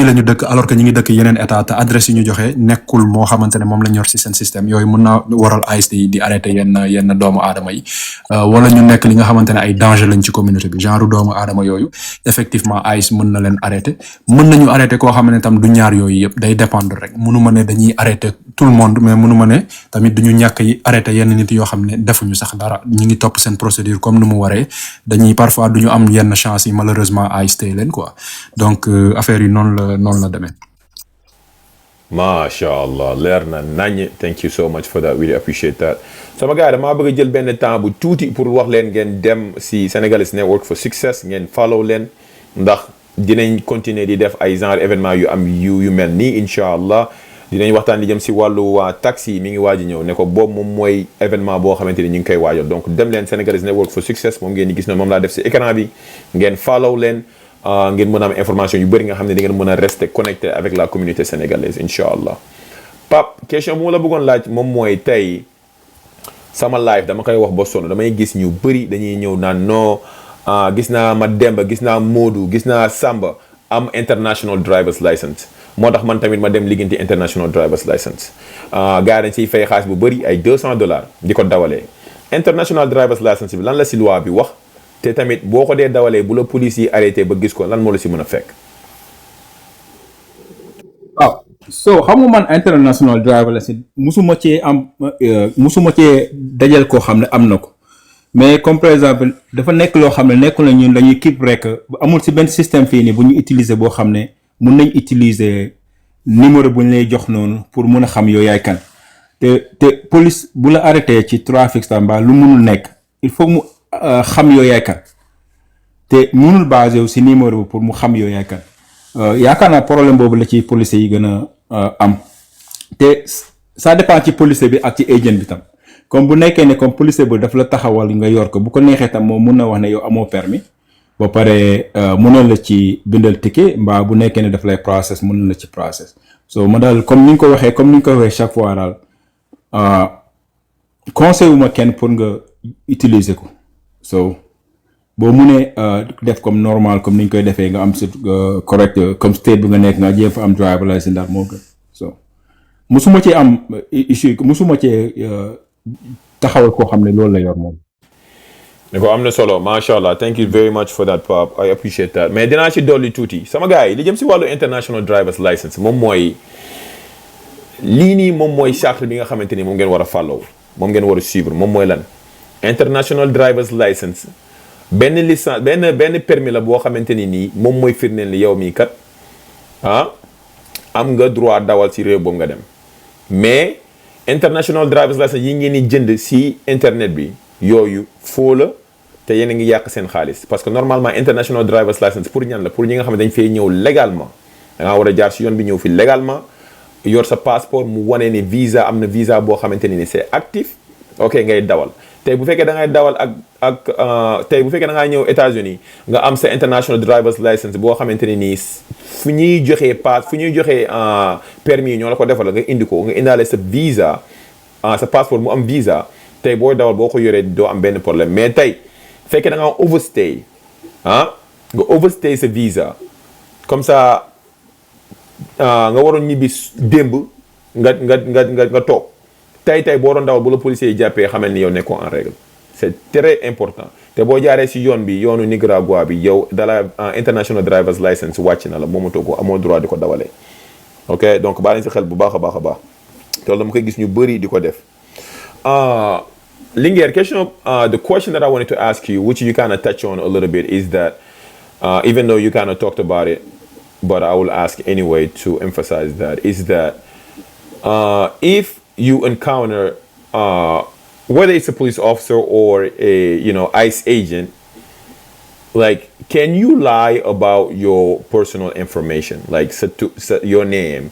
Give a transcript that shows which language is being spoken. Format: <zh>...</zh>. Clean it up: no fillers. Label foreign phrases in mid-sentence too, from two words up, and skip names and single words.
<wo>la ñu dëkk</wo> <fr>alors que</fr> <wo>ñu ngi dëkk yeneen état te adresse yi ñu joxe nekkul moo xamante ne moom la ñu yor ci seen système yooyu mën naa waral ICE di arrêté yenn doomu aadama yi wala ñu nekk li nga xamante ne ay danger lañ ci communauté bi genre doomu aadama yooyu effectivement ICE mën na leen arrêté mën nañu arrêté koo xam ne tam du ñaar yooyu yëpp day dépendre rek mënu ma ne dañuy arrêté</wo> <fr>tout le monde</fr> <wo>mais mënu ma ne tamit duñu ñàkk yi arrêté yenn nit yoo xam ne defuñu sax dara ñu ngi topp seen procédure comme nu mu waree dañuy parfois duñu am yenn chance yi malheureusement ICE téye leen quoi donc affaire yi noonu la demee.</wo> <ar>Masha Allah</ar> <wo>leer na nañ.</wo> <en>Thank you so much for that, really appreciate that.</en> <wo>sama gars damaa bëgg a jël benn temps bu tuuti pour wax leen ngeen dem si Senegalese Network for Success ngeen follow leen ndax dinañ continuer di def ay</wo> <fr>genre événement</fr> <wo>yu am yu mel nii</wo> <ar>incha allah.</ar> <wo>dinañ waxtaan li jëm si wàllu waa taxi mi ngi waaj a ñëw ne ko boobu moom mooy événement boo xamante ni ñu ngi koy waajal donc dem leen Senegalese Network for Success moom ngeen di gis noonu moom laa def si écran bi ngeen follow leen ngeen mën a am information yu bëri nga xam ne di ngeen mën a</wo> <fr>rester connecté avec la communauté sénégalaise</fr> <ar>incha allah.</ar> <wo>Pape question bu ma la bëggoon laaj moom mooy tey sama live dama koy wax ba sonn damay gis ñu bëri dañuy ñëw naan non gis naa Mademba gis naa Modou gis naa Samba am</wo> <en>international driver's license</en> <wo>moo tax man tamit ma dem liggéeyanti</wo> <en>international driver's license</en> <wo>gars yi dañ siy fay xaalis bu bëri ay $200 di ko dawalee</wo> <en>international driver's license</en> <wo>bi lan la si loi bi wax te tamit boo ko dee dawalee bu la police yi arrêté ba gis ko lan moo la si mën a fekk. waaw so xam nga man</wo> <en>international driver license</en> <wo>musuma cee dajal koo xam ne am na ko</wo> <fr>mais comme par exemple</fr> <wo>dafa nekk loo xam ne nekkul na ñun dañuy keep rek amul si benn système fii nii bu ñu utiliser boo xam ne mun nañ utiliser numéro bu ñu lay jox noonu pour mun a xam yow yaay kan te police bu la arrêté ci trafic stamba lu munul nekk</wo> <fr>il faut</fr> <wo>mu xam yow yaay kan te munul basé wu si numéro bi pour mu xam yow yaay kan yaakaar naa problème boobu la ci policier yi gën a am te</wo> <fr>ça dépend</fr> <wo>ci policier bi ak ci agent bi tam comme bu nekkee ne comme policier bi daf la taxawal nga yor ko bu ko neexee tam moom mun na wax ne yow amoo permis ba pare mun na la ci bindal ticket mbaa bu nekkee ne daf lay process mun na la ci process so ma daal comme ni nga ko waxee chaque fois daal conseil wu ma kenn pour nga utiliser ko so boo munee def</wo> <fr>comme normal comme</fr> <wo>ni ñu koy defee nga am si correct comme state bi nga nekk nga jéem fa am</wo> <en>driver license</en> <wo>daal moo gën so musuma ci am issue musuma ci taxawal koo xam ne loolu la yor moom. ne ko am na solo</wo> <ar>macha allah</ar> <en>thank you very much for that Pape I appreciate that</en> <wo>mais dinaa ci dolli tuuti sama gars yi li jëm si wàllu</wo> <en>international driver's license</en> <wo>moom mooy lii nii moom mooy charte bi nga xamante ni moom ngeen war a follow moom ngeen war a suivre moom mooy lan</wo> <en>international driver's license.</en> <wo>benn licence benn permis la boo xamante ni nii moom mooy firndeel ni yow mii kat am nga droit dawal si réew boobu nga dem mais</wo> <en>international driver's license</en> <wo>yi ngeen di jënd si internet bi yooyu foo la te yéen a ngi yàq seen xaalis</wo> <fr>parce que normalement</fr> <en>international driver's license</en> <wo>pour ñan la pour ñi nga xam ne dañ fay ñëw légalement da ngaa war a jaar si yoon bi ñëw fi légalement yor sa passeport mu wane ni visa am na visa boo xamante ni</wo> <fr>c'est actif</fr> <wo>ok ngay dawal. tey bu fekkee da ngay dawal tey bu fekkee da ngaa ñëw États-Unis nga am sa</wo> <en>international driver's license</en> <wo>boo xamante ne nii fu ñuy joxee permis ñoo la ko defal nga indi ko nga indaale sa visa sa passeport mu am visa tey booy dawal boo ko yoree doo am benn problème mais tey fekkee da ngaa overstay nga overstay sa visa</wo> <fr>comme ça</fr> <wo>nga waroon ñibbi démb nga toog. tey boo doon dawal bu la policier yi jàppee xamal ni yow nekkoo</wo> <fr>en règle c'est très important</fr> <wo>te boo jaaree si yoon bi yoonu Nicaragua bi yow dala</wo> <en>international driver's</en> <wo>license wàcc na la moomatoo ko amoo droit di ko dawalee ok donc baa leen si xel bu baax a baax a baax te loolu dama koy gis ñu bëri di ko def</wo> <en>Linguère question the question that I wanted to ask you which you kind of touch on a little bit is that even though you kind of talked about it but I will ask anyway to emphasize that is that if you encounter whether it's a police officer or a ICE agent, like can you lie about your personal information, like your name?</en>